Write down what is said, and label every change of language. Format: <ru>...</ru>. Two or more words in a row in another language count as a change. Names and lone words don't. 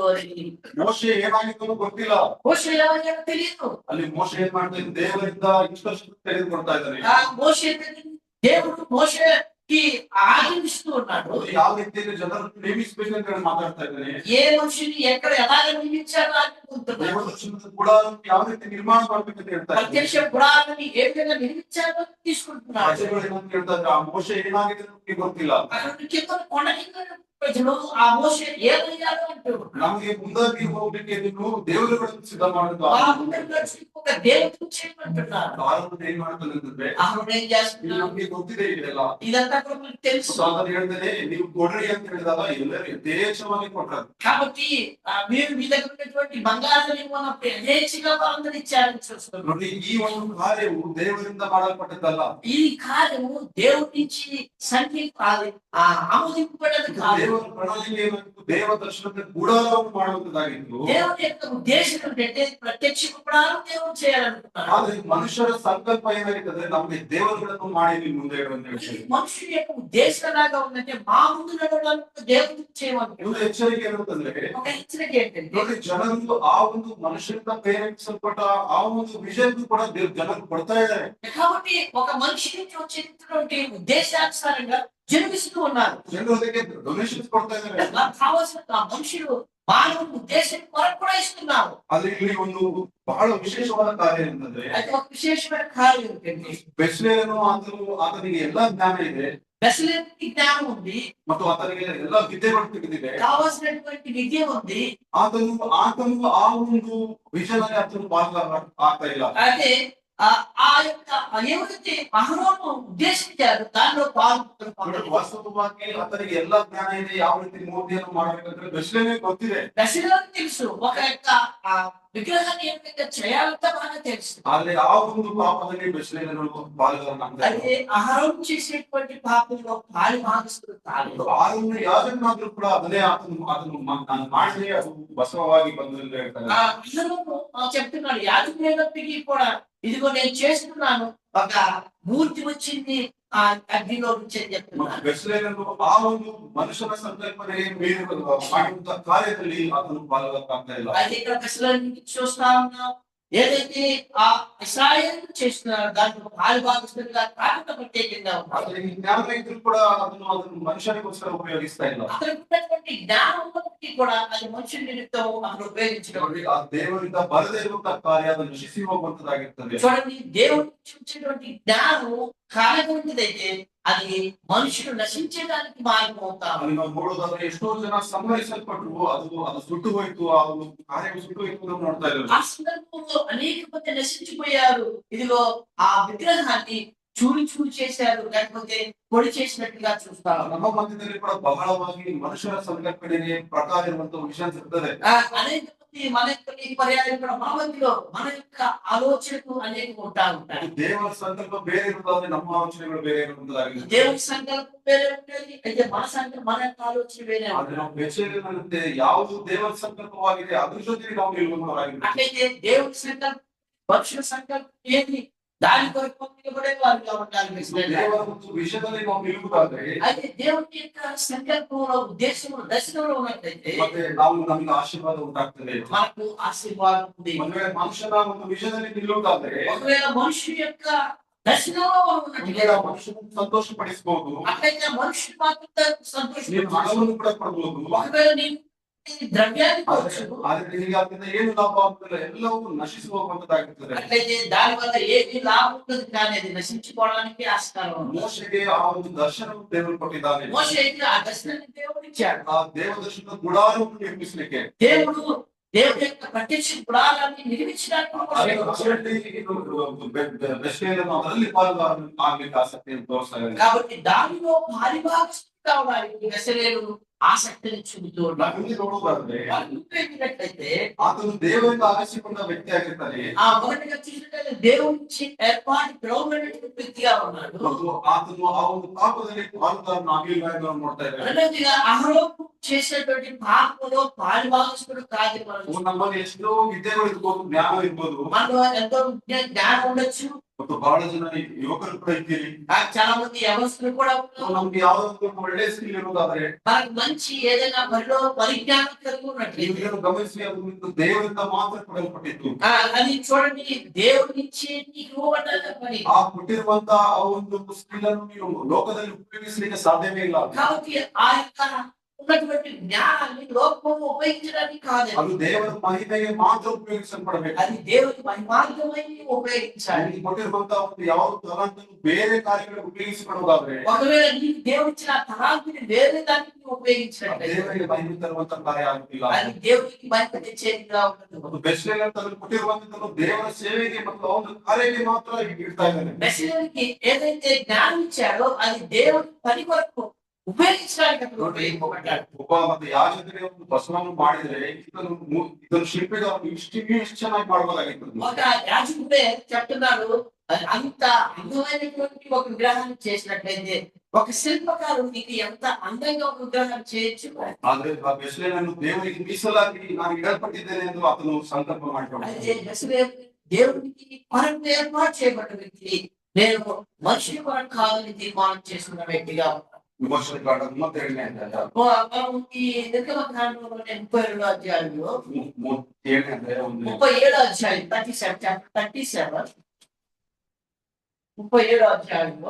<kn>ಮೋಶೆ ಏನಾಗಿತ್ತು ಗೊತ್ತಿಲ್ಲ.</kn> <te>మోషే ఏమైనా తెలియదు.</te> <kn>ಅಲ್ಲಿ ಮೋಶೆ ಏನ್ ಮಾಡ್ತಾ ಇದ್ದಾನೆ, ದೇವರಿಂದ ಇನ್ಸ್ಟ್ರಕ್ಷನ್ ತೆಗೆದುಕೊಳ್ತಾ ಇದ್ದಾನೆ.</kn> <te>మోషే దేవుడు మోషేకి ఆజ్ఞిస్తూ ఉన్నాడు.</te> <kn>ಯಾವ ರೀತಿಯಲ್ಲಿ ಜನರನ್ನು ನೇಮಿಸಬೇಕಂತ ಹೇಳಿ ಮಾತಾಡ್ತಾ ಇದ್ದಾನೆ.</kn> <te>ఏ మనిషిని ఎక్కడ ఎలాగ నియమించాలో అనుకుంటున్నాడు.</te> <kn>ದೇವದರ್ಶನದ ಗುಡಾರವನ್ನು ಯಾವ ರೀತಿ ನಿರ್ಮಾಣ ಮಾಡ್ಬೇಕಂತ ಹೇಳ್ತಾ ಇದ್ದಾನೆ.</kn> <te>ప్రత్యక్ష గుడారాన్ని ఏ విధంగా నిర్మించాలో తీసుకుంటున్నాడు.</te> <kn>ಪ್ರಜೆಗಳು ಏನಂತ ಹೇಳ್ತಾ ಇದ್ದಾರೆ, ಆ ಮೋಶೆ ఏನಾಗಿದೆ ನಮಗೆ ಗೊತ್ತಿಲ್ಲ.</kn> <te>అక్కడ కింద కొండ కింద ప్రజలు ఆ మోషే ఏమయ్యాడు అంటూ</te> <kn>ನಮಗೆ ಮುಂದಾಗಿ ಹೋಗ್ಲಿಕ್ಕೆ ನೀನು ದೇವರುಗಳನ್ನು ಸಿದ್ಧ ಮಾಡುದು.</kn> <te>ఆ ముందర నడిచి ఒక దేవుడు చేయమంటున్నారు.</te> <kn>ಆರೋಗ್ಯ ಏನ್ ಮಾಡ್ತಾನೆ ಅಂತಂದ್ರೆ,</kn> <te>అహరోను ఏం చేస్తున్నాడు?</te> <kn>ನಮ್ಗೆ ಗೊತ್ತಿದೆ ಇದೆಲ್ಲ.</kn> <te>ఇదంతా కూడా మనకు తెలుసు.</te> <kn>ಅದನ್ನು ಹೇಳ್ತೇನೆ, ನೀವು ಕೊಡ್ರಿ ಅಂತ ಹೇಳಿದಾಗ ಎಲ್ಲರೂ ಯಥೇಚ್ಛವಾಗಿ ಕೊಟ್ರು.</kn> <te>కాబట్టి మీరు మీ దగ్గర ఉన్నటువంటి బంగారాన్ని ఉన్నప్పుడు యథేచ్ఛగా వారందరూ ఇచ్చారని చూస్తున్నాం.</te> <kn>ನೋಡಿ, ಈ ಒಂದು ಕಾರ್ಯವು ದೇವರಿಂದ ಮಾಡಲ್ಪಟ್ಟದ್ದಲ್ಲ.</kn> <te>ఈ కార్యము దేవుడి నుంచి ఆమోదింపబడదు కాదు.</te> <kn>ದೇವರ ಪ್ರಣಾಳಿಕೆ ಏನಾಗಿತ್ತು, ದೇವ ದರ್ಶನದ ಗುಡಾರವನ್ನು ಮಾಡುವಂತದ್ದಾಗಿತ್ತು.</kn> <te>దేవుడి యొక్క ఉద్దేశం ఏంటంటే ప్రత్యక్ష గుడారం దేవుడు చేయాలనుకున్నాడు.</te> <kn>ಆದ್ರೆ ಮನುಷ್ಯರ ಸಂಕಲ್ಪ ಏನಾಗಿರ್ತದೆ, ನಮಗೆ ದೇವರುಗಳನ್ನು ಮಾಡಿ ಮುಂದೆ ಇಡುವಂತ ವಿಷಯ.</kn> <te>మనుషుల యొక్క ఉద్దేశం ఎలాగా ఉందంటే మా ముందు నడవడానికి దేవుడు చేయమని</te> <kn>ಒಂದು ಎಚ್ಚರಿಕೆ ಏನಂತಂದ್ರೆ,</kn> <te>ఒక హెచ్చరిక ఏంటంటే</te> <kn>ನೋಡಿ, ಜನರು ಆ ಒಂದು ಮನುಷ್ಯರಿಂದ ಪ್ರೇರೇಪಿಸಲ್ಪಟ್ಟ ಆ ಒಂದು ವಿಷಯಕ್ಕೂ ಕೂಡ ಜನರು ಕೊಡ್ತಾ ಇದ್ದಾರೆ.</kn> <te>కాబట్టి ఒక మనిషి నుంచి వచ్చేటువంటి ఉద్దేశానుసారంగా జన్మిస్తూ ఉన్నారు.</te> <kn>ಜನರು ಅದಕ್ಕೆ ಡೊನೇಷನ್ಸ್ ಕೊಡ್ತಾ ಇದ್ದಾರೆ.</kn> <te>నాకు కావాల్సిన ఆ మనుషులు మానవ ఉద్దేశం కొరకు కూడా ఇస్తున్నారు.</te> <kn>ಆದ್ರೆ ಇಲ್ಲಿ ಒಂದು ಬಹಳ ವಿಶೇಷವಾದ ಕಾರ್ಯ ಏನಂತಂದ್ರೆ,</kn> <te>అయితే ఒక విశేషమైన కార్యం ఏంటంటే</te> <kn>ಬೆಸ್ಲೇಲನು ಆತನಿಗೆ ಎಲ್ಲಾ ಜ್ಞಾನ ಇದೆ</kn> <te>బెస్లేముకి జ్ఞానం ఉంది,</te> <kn>ಮತ್ತು ಆತನಿಗೆ ಎಲ್ಲಾ ವಿದ್ಯೆಗಳು ತಿಳಿದಿದೆ.</kn> <te>కావాల్సినటువంటి విద్య ఉంది.</te> <kn>ಆತನು ಆ ಒಂದು ವಿಷನ್ ಅಲ್ಲಿ ಆತನು ಪಾಲ್ಗೊಳ್ಳ ಆಗ್ತಾ ಇಲ್ಲ.</kn> <te>అయితే ఆ యొక్క ఎవరైతే అహరోను ఉద్దేశించారు దానిలో పాల్గొంటున్నారు.</te> <kn>ವಾಸ್ತವವಾಗಿ ಆತನಿಗೆ ಎಲ್ಲಾ ಜ್ಞಾನ ಇದೆ, ಯಾವ ರೀತಿ ಮೂರ್ತಿಯನ್ನು ಮಾಡ್ಬೇಕಂದ್ರೆ ಬೆಸ್ಲೇನೆ ಗೊತ್ತಿದೆ.</kn> <te>బెస్లేముకి తెలుసు ఒక యొక్క విగ్రహాన్ని ఏ విధంగా చేయాలంటే బాగా తెలుసు.</te> <kn>ಆದ್ರೆ ಆ ಒಂದು ಪಾಪದಲ್ಲಿ ಬೆಸ್ಲೇನರು ಪಾಲ್ಗೊಳ್ಳಲಾಗ್ತಾ</kn> <te>అదే అహరోను చేసేటువంటి పాపంలో పాలు భాగస్తులు కాదు.</te> <kn>ಆತನು ಯಾಜಕನಾದ್ರೂ ಕೂಡ ಅದನ್ನೇ ಆತನು ನಾನು ಮಾಡಿದ್ರೆ ಅದು ಬಸವವಾಗಿ ಬಂದು ಅಂತ ಹೇಳ್ತಾರೆ.</kn> <te>అహరోను చెప్తున్నాడు యాజకుడైనప్పటికీ కూడా ఇదిగో నేను చేస్తున్నాను, ఒక మూర్తి వచ్చింది ఆ అగ్నిలో నుంచి అని చెప్తున్నాను.</te> <kn>ಬೆಸ್ಲೇನರು ಆ ಒಂದು ಮನುಷ್ಯನ ಸಂಕಲ್ಪನೆ ಮೀರಿ ಮಾಡುವಂತ ಕಾರ್ಯದಲ್ಲಿ ಆತನು ಪಾಲ್ಗೊಳ್ಳಲಾಗ್ತಾ ಇಲ್ಲ.</kn> <te>అయితే ఇక్కడ బెస్లేముకి చూస్తా ఉన్నాం, ఏదైతే ఆ ఇశ్రాయేలు చేస్తున్నారో దాంట్లో పాలు భాగస్తులుగా కాకుండా ప్రత్యేకంగా ఉన్నారు.</te> <kn>ಆದ್ರೆ ಈ ಜ್ಞಾನ ಇದ್ರೂ ಕೂಡ ಅದನ್ನು ಮನುಷ್ಯನಿಗೋಸ್ಕರ ಉಪಯೋಗಿಸ್ತಾ ಇಲ್ಲ.</kn> <te>అతనికి ఉన్నటువంటి జ్ఞానం ఉన్నప్పటికీ కూడా అది మనుషుల నిమిత్తం అక్కడ ఉపయోగించడం.</te> <kn>ನೋಡಿ, ಆ ದೇವರಿಂದ ಬರದೇ ಇರುವಂತಹ ಕಾರ್ಯ ಅದು ನಶಿಸಿ ಹೋಗುವಂತದ್ದಾಗಿರ್ತದೆ.</kn> <te>చూడండి, దేవుడి నుంచి వచ్చేటువంటి జ్ఞానం కాలటువంటిదైతే అది మనుషులు నశించడానికి మార్గం అవుతాము.</te> <kn>ಅಲ್ಲಿ ನಾವು ನೋಡೋದಾದ್ರೆ ಎಷ್ಟೋ ಜನ ಸಂಹರಿಸಲ್ಪಟ್ರು, ಅದು ಸುಟ್ಟು ಹೋಯ್ತು, ಆ ಒಂದು ಕಾರ್ಯ ಸುಟ್ಟು ಹೋಯ್ತು ಅಂತ ನೋಡ್ತಾ ಇದ್ದಾರೆ.</kn> <te>ఆ సందర్భంలో అనేక మంది నశించిపోయారు. ఇదిగో ఆ విగ్రహాన్ని చూరి చూరి చేశారు, లేకపోతే పొడి చేసినట్టుగా చూస్తాము.</te> <kn>ನಮ್ಮ ಮಧ್ಯದಲ್ಲಿ ಕೂಡ ಬಹಳವಾಗಿ ಮನುಷ್ಯರ ಸಂಕಲ್ಪನೆಗೆ ಪ್ರಕಾರ ಇರುವಂತಹ ವಿಷಯ ಸಿಗ್ತದೆ.</kn> <te>అనేక మంది మన యొక్క ఈ పర్యాయం కూడా మన మధ్యలో మన యొక్క ఆలోచనకు అనేక ఉంటాయి.</te> <kn>ದೇವರ ಸಂಕಲ್ಪ ಬೇರೆ ಇರುವುದಾದ್ರೆ ನಮ್ಮ ಆಲೋಚನೆಗಳು ಬೇರೆ ಇರುವುದಾಗಿದೆ.</kn> <te>దేవుని సంకల్పం వేరే ఉంటుంది, అయితే మన సంకల్పం మన యొక్క ఆలోచన వేరే</te> <kn>ಆದ್ರೆ ನಾವು ಬೆಚ್ಚೇರಿನಂತೆ ಯಾವುದು ದೇವರ ಸಂಕಲ್ಪವಾಗಿದೆ ಅದ್ರ ಜೊತೆಗೆ ನಾವು ನಿಲ್ಲುವವರಾಗಿದ್ದೇವೆ.</kn> <te>అట్లయితే దేవుని సంకల్పం మనుషుల సంకల్పం ఏది దాని కొరకు నిలబడే వారుగా ఉండాలి.</te> <kn>ದೇವರ ಒಂದು ವಿಷಯದಲ್ಲಿ ನಾವು ನಿಲ್ಲುವುದಾದ್ರೆ,</kn> <te>అయితే దేవుని యొక్క సంకల్పంలో ఉద్దేశంలో దర్శనంలో ఉన్నట్లయితే</te> <kn>ಮತ್ತೆ ನಾವು ನಮಗೆ ಆಶೀರ್ವಾದ ಉಂಟಾಗ್ತದೆ.</kn> <te>మనకు ఆశీర్వాదం ఉంది.</te> <kn>ಒಂದು ವೇಳೆ ಮನುಷ್ಯನ ಒಂದು ವಿಷಯದಲ್ಲಿ ನಿಲ್ಲುವುದಾದ್ರೆ,</kn> <te>ఒకవేళ మనుషుల యొక్క దర్శనంలో మనం</te> <kn>ಒಂದ್</kn> <te>ఉన్నట్లయితే</te> <kn>ವೇಳೆ ಮನುಷ್ಯನನ್ನು ಸಂತೋಷ ಪಡಿಸಬಹುದು,</kn> <te>అట్లయితే మనుషులు మాత్రం</te> <kn>ನೀನು</kn> <te>సంతోషం.</te> <kn>ಹಣವನ್ನು ಕೂಡ ಪಡಬಹುದು.</kn> <te>ఒకవేళ నేను ద్రవ్యాన్ని</te> <kn>ಆದ್ರೆ</kn> <te>కోరుచు,</te> <kn>ನಿನಗೆ ಅದರಿಂದ ಏನು ಲಾಭ ಆಗ್ತದೆ, ಎಲ್ಲವೂ ನಶಿಸಿ ಹೋಗುವಂತದ್ದಾಗುತ್ತದೆ.</kn> <te>అట్లయితే దాని వల్ల ఏమీ లాభం ఉండదు, కానీ అది నశించుకోవడానికి ఆస్కారం ఉంది.</te> <kn>ಮೋಶೆಗೆ ಆ ಒಂದು ದರ್ಶನವನ್ನು ದೇವರು ಕೊಟ್ಟಿದ್ದಾನೆ.</kn> <te>మోషేకి ఆ దర్శనాన్ని దేవుడు ఇచ్చాడు.</te> <kn>ಆ ದೇವದರ್ಶನದ ಗುಡಾರವನ್ನು ನಿರ್ಮಿಸಲಿಕ್ಕೆ</kn> <te>దేవుడు దేవుడి యొక్క ప్రత్యక్ష గుడారాన్ని నిర్మించడానికి</te> <kn>ಅದರಲ್ಲಿ ಪಾಲ್ಗೊಳ್ಳ ಆಗ್ಲಿಕ್ಕೆ ಆಸಕ್ತಿಯನ್ನು ತೋರಿಸ್ತಾ ಇದ್ದಾರೆ.</kn> <te>కాబట్టి దానిలో పారిభాగస్తులు కావడానికి వెసలేలు ఆసక్తిని చూపుతూ ఉన్నారు.</te> <kn>ನಾವು ಇಲ್ಲಿ ನೋಡುವುದಾದ್ರೆ,</kn> <te>చూపినట్లయితే</te> <kn>ಆತನು ದೇವರಿಂದ ಆರಿಸಿಕೊಂಡ ವ್ಯಕ್ತಿ ಆಗಿರ್ತಾನೆ</kn> <te>ఆ మొదటిగా చూసినట్లయితే దేవుడి నుంచి ఏర్పాటు పిలువబడినటువంటి వ్యక్తిగా ఉన్నాడు.</te> <kn>ಮತ್ತು ಆತನು ಆ ಒಂದು ಪಾಪದಲ್ಲಿ ಪಾಲ್ಗೊಳ್ಳನ್ನು ಆಗಿಲ್ಲ ಎಂದು ನಾವು ನೋಡ್ತಾ ಇದ್ದೇವೆ.</kn> <te>రెండవదిగా అహరోను చేసేటువంటి పాపంలో పారిభాగస్తుడు కాదు.</te> <kn>ನಮ್ಮಲ್ಲಿ ಎಷ್ಟೋ ವಿದ್ಯೆಗಳು ಇರ್ಬೋದು, ಜ್ಞಾನ ಇರ್ಬೋದು,</kn> <te>మనలో ఎంతో జ్ఞానం ఉండొచ్చు,</te> <kn>ಮತ್ತು ಬಹಳ ಜನ ಯುವಕರು ಕೂಡ ಇದ್ದೀರಿ.</kn> <te>చాలా మంది యవనస్తులు కూడా ఉన్నారు.</te> <kn>ನಮ್ಗೆ ಯಾವ್ದಾದ್ರು ಒಂದು ಒಳ್ಳೆ ಸ್ಕಿಲ್ ಇರುವುದಾದ್ರೆ,</kn> <te>మనకు మంచి ఏదైనా పనిలో పరిజ్ఞానం కలిగి ఉన్నట్లయితే</te> <kn>ನೀವೇನು ಗಮನಿಸಿ, ಅದು ನಿಮ್ಗೆ ದೇವರಿಂದ ಮಾತ್ರ ಕೊಡಲ್ಪಟ್ಟಿತ್ತು.</kn> <te>అది చూడండి, దేవుడి నుంచి నీకు ఇవ్వబడ్డ పని.</te> <kn>ಆ ಕೊಟ್ಟಿರುವಂತ ಆ ಒಂದು ಸ್ಕಿಲ್ ಅನ್ನು ನೀವು ಲೋಕದಲ್ಲಿ ಉಪಯೋಗಿಸಲಿಕ್ಕೆ ಸಾಧ್ಯವೇ ಇಲ್ಲ.</kn> <te>కాబట్టి ఆ యొక్క ఉన్నటువంటి జ్ఞానాన్ని లోకంలో ఉపయోగించడానికి కాదు,</te> <kn>ಅದು ದೇವರ ಮಹಿಮೆಗೆ ಮಾತ್ರ ಉಪಯೋಗಿಸಲ್ಪಡಬೇಕು.</kn> <te>అది దేవుడికి మహిమార్థమై ఉపయోగించాలి.</te> <kn>ನಿಮಗೆ ಕೊಟ್ಟಿರುವಂತ ಒಂದು ಯಾವ ತಲಾಂತನ್ನು ಬೇರೆ ಕಾರ್ಯಗಳಿಗೆ ಉಪಯೋಗಿಸಿಕೊಳ್ಳುವುದಾದ್ರೆ,</kn> <te>ఒకవేళ నీకు దేవుడిచ్చిన తలాంతిని వేరే దానికి ఉపయోగించినట్లయితే</te> <kn>ದೇವರಿಗೆ ಮಹಿಮೆ ತರುವಂತ ಕಾರ್ಯ ಆಗುತ್ತಿಲ್ಲ.</kn> <te>అది దేవుడికి మహిమ తెచ్చేదిగా ఉండదు.</te> <kn>ಒಂದು ಬೆಸ್ಲೆಲ್ ಅಂತ ಅದನ್ನು ಕೊಟ್ಟಿರುವಂತದ್ದು ದೇವರ ಸೇವೆಗೆ ಮತ್ತು ಆ ಒಂದು ಕಾರ್ಯಕ್ಕೆ ಮಾತ್ರ ಇಡ್ತಾ ಇದ್ದಾನೆ.</kn> <te>మెస్సియాకి ఏదైతే జ్ఞానం ఇచ్చాడో అది దేవుడి పని కొరకు ఉపయోగించడానికి అతను ఉపయోగింపబడ్డాడు.</te> <kn>ಒಬ್ಬ ಮತ್ತೆ ಯಾಜಕರಿಗೆ ಒಂದು ಬಸವವನ್ನು ಮಾಡಿದ್ರೆ, ಇದನ್ನು ಶಿಲ್ಪಿದವನು ಇಷ್ಟು ಚೆನ್ನಾಗಿ ಮಾಡಬಹುದಾಗಿತ್ತು.</kn> <te>ఒక యాజకుడే చెప్తున్నాడు, అంత అందమైనటువంటి ఒక విగ్రహాన్ని చేసినట్లయితే ఒక శిల్పకారుడు నీకు ఎంత అందంగా ఒక విగ్రహం చేయొచ్చు.</te> <kn>ಆದ್ರೆ ಆ ಬೆಸ್ಲೆಯನ್ನು ದೇವರಿಗೆ ಮೀಸಲಾಗಿ ನಾನು ಇಡಲ್ಪಟ್ಟಿದ್ದೇನೆ ಎಂದು ಆತನು ಸಂಕಲ್ಪ ಮಾಡಿಕೊಂಡ.</kn> <te>అయితే బెస్లేలు దేవునికి కొరకు ఏర్పాటు చేయబడ్డ వ్యక్తి, నేను మనుషుల కొరకు కాదని తీర్మానం చేసుకున్న వ్యక్తిగా ఉన్నాను.</te> <kn>ವಿಮೋಚನ ಕಾಂಡ 32ನೇ ಅಧ್ಯಾಯ,</kn> <te>మనం ఈ నిర్గమకాండంలో 37వ అధ్యాయంలో</te> <kn>37ನೇ ಅಧ್ಯಾಯ</kn> <te>37వ అధ్యాయం 37 37వ అధ్యాయంలో</te>